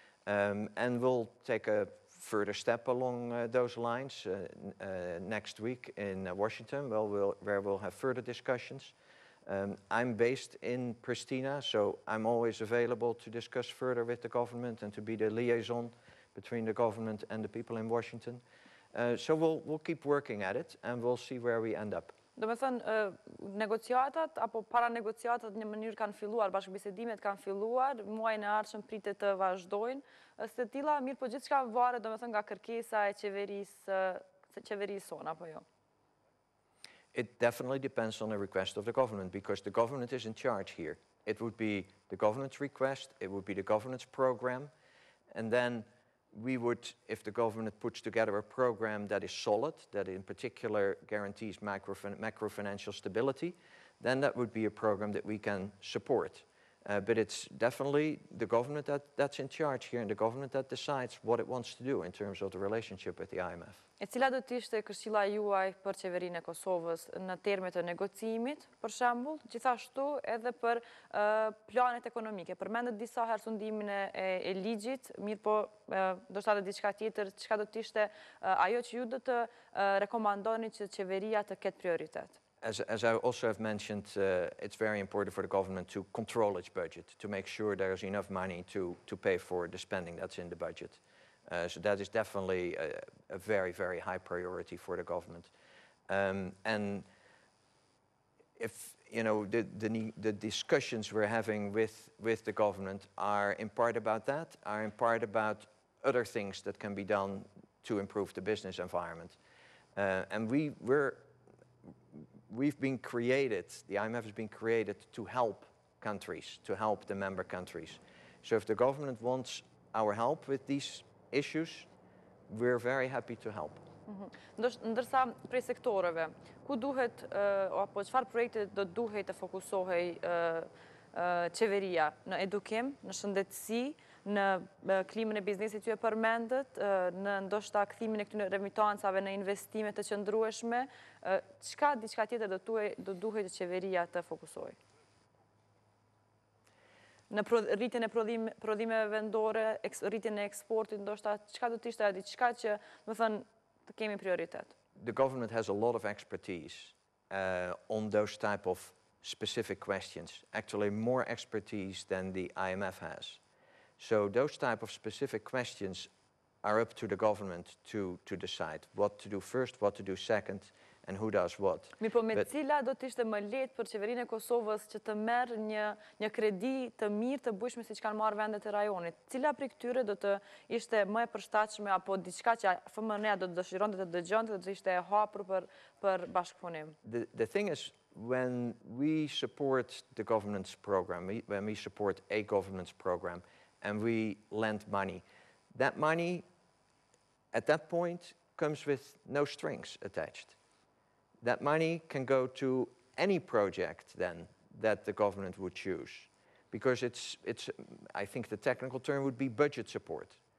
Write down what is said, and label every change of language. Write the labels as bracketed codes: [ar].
[en] And we'll take a further step along those lines next week in Washington, where we'll have further discussions. I'm based in Pristina, so I'm always available to discuss further with the government and to be the liaison between the government and the people in Washington. So we'll keep working at it and we'll see where we end up. [sq] Do me thënë, negociatat, apo para negociatat një mënyrë kanë filluar, bashkëbisedimet kanë filluar, muajin e ardhshëm pritet të vazhdojnë. Së tilla, mirë po gjithçka varet, do me thënë, nga kërkesa e qeverisë sonë, apo jo? [en] It definitely depends on the request of the government, because the government is in charge here. It would be the government's request, it would be the government's program, and then we would, if the government puts together a program that is solid, that in particular guarantees macro-financial stability, then that would be a program that we can support. But it's definitely the government that's in charge here and the government that decides what it wants to do in terms of the relationship with the IMF. [sq] E cila do të ishte këshilla juaj për qeverinë e Kosovës në termet të negocimit, për shembull, gjithashtu edhe për planet ekonomike? Përmendet disa herë sundimin e ligjit, mirë po ndoshta edhe diçka tjetër, çka do të ishte ajo që ju do të rekomandoni që qeveria të ketë prioritet? [en] As I also have mentioned, it's very important for the government to control its budget, to make sure there is enough money to pay for the spending that's in the budget. So that is definitely a very, very high priority for the government. And if, you know, the discussions we're having with the government are in part about that, are in part about other things that can be done to improve the business environment. And we've been created, the IMF has been created to help countries, to help the member countries. So if the government wants our help with these issues, we're very happy to help. [sq] Ndërsa prej sektoreve, ku duhet, apo çfarë projekte do duhet të fokusohej qeveria? Në edukim, në shëndetësi, në klimën e biznesit ju e përmendët, në ndoshta kthimin e këtyre remitancave në investime të qëndrueshme, diçka tjetër do duhet qeveria të fokusojë? Në rritjen e prodhimeve vendore, rritjen e eksportit, ndoshta çka do të ishte diçka që, do të thënë, të kemi prioritet? [en] The government has a lot of expertise on those type of specific questions, actually more expertise than the IMF has. So those type of specific questions are up to the government to decide what to do first, what to do second, and who does what. [sq] Mirë, po me cila do të ishte më lehtë për qeverinë e Kosovës që të merr një kredi të mirë të bujshme siç kanë marrë vendet e rajonit? Cila prej këtyre do të ishte më e përshtatshme apo diçka që FMN-ja do të dëshironte të dëgjonte, do të ishte e hapur për bashkëpunim? [en] The thing is, when we support the governance program, when we support a governance program and we lend money, that money at that point comes with no strings attached. That money can go to any project then that the government would choose, because I think the technical term would be budget support.